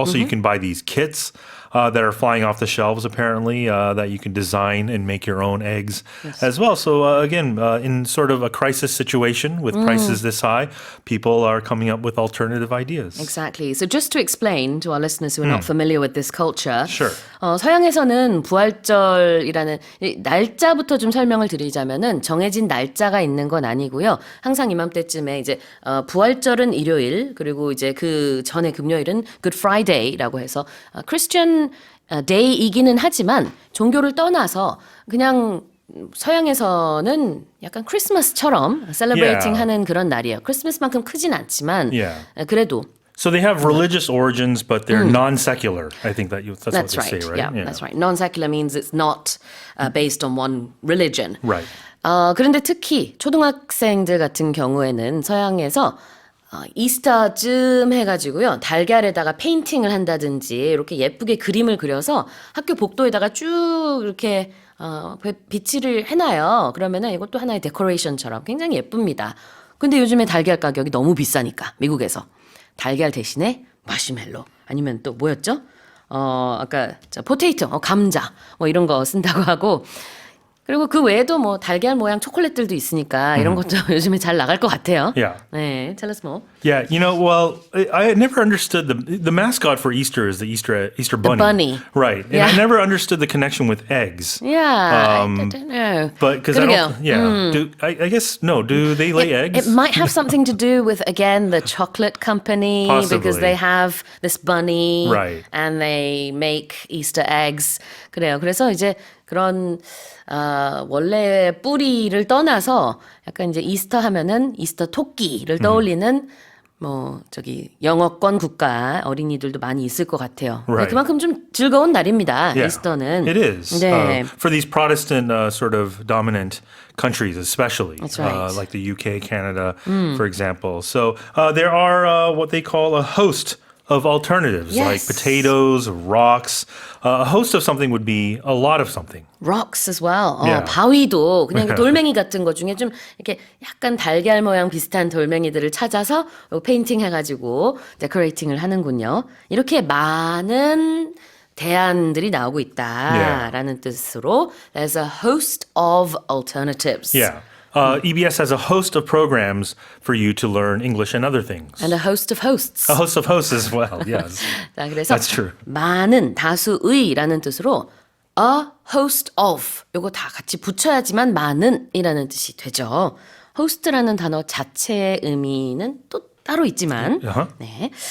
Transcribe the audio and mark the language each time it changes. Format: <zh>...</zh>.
<en>Also, you can buy these kits that are flying off the shelves, apparently, that you can design and make your own eggs as well. So, again, in sort of a crisis situation with prices this high, people are coming up with alternative ideas. Exactly. So just to explain to our listeners who are not familiar with this culture. Sure.</en> <ko>서양에서는 부활절이라는 이 날짜부터 좀 설명을 드리자면은 정해진 날짜가 있는 건 아니고요. 항상 이맘때쯤에 이제 부활절은 일요일, 그리고 이제 그 전에 금요일은 Good Friday라고 해서 크리스천 데이이기는 하지만 종교를 떠나서 그냥 서양에서는 약간 크리스마스처럼 셀러브레이팅</ko> <en>Yeah.</en> <ko>하는 그런 날이에요. 크리스마스만큼 크진 않지만 Yeah. 그래도</ko> <en>So they have religious origins, but they're non-secular. I think that's what That's they right. say, right? Yeah, that's right. Non-secular means it's not based on one religion. Right.</en> <ko>그런데 특히 초등학생들 같은 경우에는 서양에서 이스터쯤 해가지고요. 달걀에다가 페인팅을 한다든지 이렇게 예쁘게 그림을 그려서 학교 복도에다가 쭉 이렇게 비치를 해놔요. 그러면은 이것도 하나의 데코레이션처럼 굉장히 예쁩니다. 근데 요즘에 달걀 가격이 너무 비싸니까 미국에서 달걀 대신에 마시멜로 아니면 또 뭐였죠? 아까 포테이토, 감자 뭐 이런 거 쓴다고 하고 그리고 그 외에도 뭐 달걀 모양 초콜릿들도 있으니까 이런 것도 요즘에 잘 나갈 것 같아요.</ko> <en>Yeah. 네, tell us more. Yeah, well, I had never understood the mascot for Easter is the Easter bunny. bunny. Right. And Yeah. I never understood the connection with eggs. Yeah, I don't know. But because I</en> <ko>그러게요.</ko> <en>don't, yeah. I guess no. Do they lay eggs? It might have something to do with, again, the chocolate company because Possibly. they have this bunny Right. and they make Easter eggs.</en> <ko>그래요. 그래서 이제 그런 원래 뿌리를 떠나서 약간 이제 이스터 하면은 이스터 토끼를 떠올리는 뭐 저기 영어권 국가 어린이들도 많이 있을 것 같아요.</ko> <en>Right.</en> <ko>그만큼 좀 즐거운 날입니다.</ko> <en>Yeah,</en> <ko>이스터는.</ko> <en>it is.</en> <ko>네.</ko> <en>For these Protestant sort of dominant countries, especially. That's right. Like the UK, Canada, for example. So there are what they call a host of alternatives, like Yes. potatoes, rocks. A host of something would be a lot of something. rocks as well. Yeah.</en> <ko>바위도 그냥 돌멩이 같은 거 중에 좀 이렇게 약간 달걀 모양 비슷한 돌멩이들을 찾아서 페인팅 해가지고 데코레이팅을 하는군요. 이렇게 많은 대안들이 나오고 있다라는 뜻으로</ko> <en>there's a host of alternatives. Yeah. EBS has a host of programs for you to learn English and other things. And a host of hosts. A host of hosts as well, yes.</en> <ko>자, 그래서</ko> <en>That's true.</en> <ko>많은 다수의라는 뜻으로 a host of 요거 다 같이 붙여야지만 많은이라는 뜻이 되죠. host라는 단어 자체의 의미는 또 따로 있지만 네.</ko>